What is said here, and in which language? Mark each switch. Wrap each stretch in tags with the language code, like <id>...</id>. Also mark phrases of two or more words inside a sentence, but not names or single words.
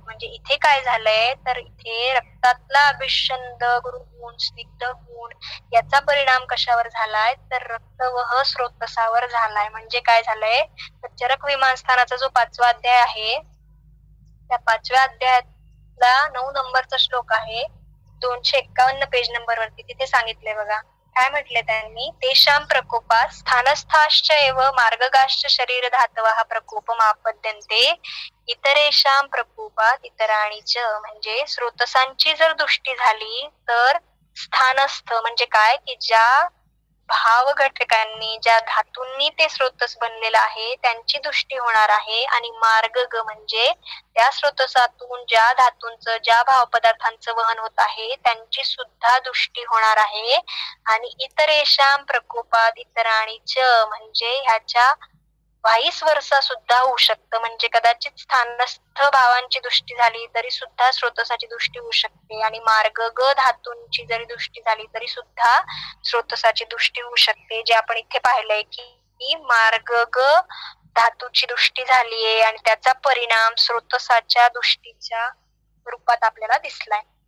<mr>म्हणजे इथे काय झालंय, तर इथे रक्तातला अभिषंद गुण स्निग्ध गुण याचा परिणाम कशावर झालाय, तर रक्तवह स्रोतसावर झालाय. म्हणजे काय झालंय, तर चरक विमानस्थानाचा जो 5वा अध्याय आहे त्या 5व्या अध्यायातला 9 नंबरचा श्लोक आहे 251 पेज नंबर वरती, तिथे सांगितले बघा काय म्हटले त्यांनी,</mr> <sa>तेषां प्रकोपात स्थानस्थाश्च एव मार्गगाश्च शरीर धातवः प्रकोपम आपद्यन्ते इतरेषां प्रकोपात इतराणी च.</sa> <mr>म्हणजे स्रोतसांची जर दृष्टी झाली तर स्थानस्थ म्हणजे काय की ज्या भाव घटकांनी ज्या धातूंनी ते स्रोतस बनलेलं आहे त्यांची दृष्टी होणार आहे. आणि मार्ग ग म्हणजे त्या स्रोतसातून ज्या धातूंचं ज्या भाव पदार्थांचं वहन होत आहे त्यांची सुद्धा दृष्टी होणार आहे. आणि</mr> <sa>इतरेषां प्रकोपात इतराणी च</sa> <mr>म्हणजे ह्याच्या</mr> <en>vice versa</en> <mr>सुद्धा होऊ शकतं. म्हणजे कदाचित स्थानस्थ भावांची दृष्टी झाली तरी सुद्धा स्रोतसाची दृष्टी होऊ शकते आणि मार्ग ग धातूंची जरी दृष्टी झाली तरी सुद्धा स्रोतसाची दृष्टी होऊ शकते. जे आपण इथे पाहिलंय की मार्ग ग धातूची दृष्टी झालीये आणि त्याचा परिणाम स्रोतसाच्या दृष्टीच्या रूपात आपल्याला दिसलाय.</mr>